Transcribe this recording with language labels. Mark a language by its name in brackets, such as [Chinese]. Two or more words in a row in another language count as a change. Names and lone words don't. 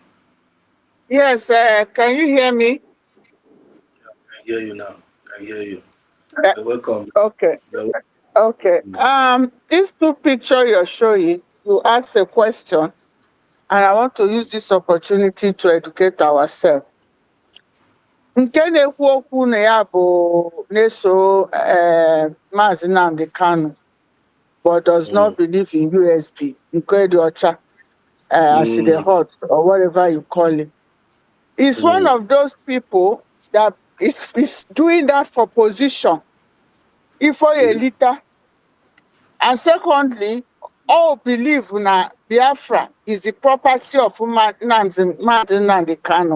[English] Yes, can you hear me? I hear you now. I hear you. You're welcome. Okay. Okay. These two pictures you're showing, you asked a question and I want to use this opportunity to educate ourselves. [Igbo] Nke na-ekwu okwu na ya bụ na-eso Maazị Nnamdi Kanu, [English] but does not believe in USB, [Igbo] nke dị ọcha, [English] as the hot or whatever you call it. It's one of those people that is doing that for position. If for a leader. And secondly, all believe na Biafra is the property of Nnamdi Kanu.